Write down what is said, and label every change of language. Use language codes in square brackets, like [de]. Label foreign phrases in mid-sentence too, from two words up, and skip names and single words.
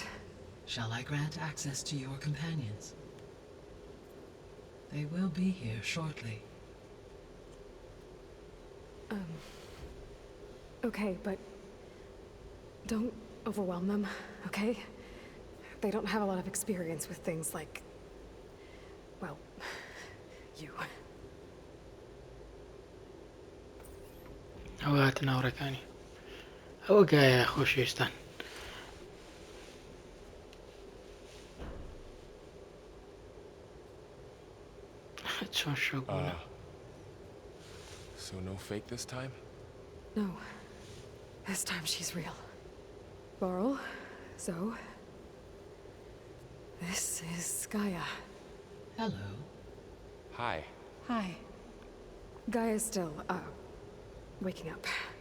[en] Shall I grant access to your companions? They will be here shortly. Okay, but don't overwhelm them, okay? They don't have a lot of experience with things like, well, you. [ckb] ئەوە هاتە ناوڕەکانی ئەوە گایە خۆشەویستان. چۆن شۆک بوونە؟ [en] So no fake this time? No. This time she's real. Laurel, Zoe. This is Gaia. Hello. Hi. Hi. Gaia's still, waking up.